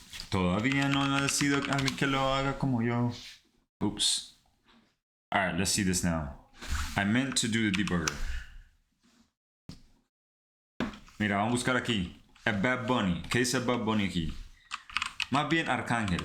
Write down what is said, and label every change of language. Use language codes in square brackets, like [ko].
[es] Todavía no ha sido alguien que lo haga como yo. Oops. [en] Alright, let's see this now. I meant to do the debugger. [es] Mira, vamos a buscar aquí. A Bad Bunny. ¿Qué dice Bad Bunny aquí? Más bien Arcángel.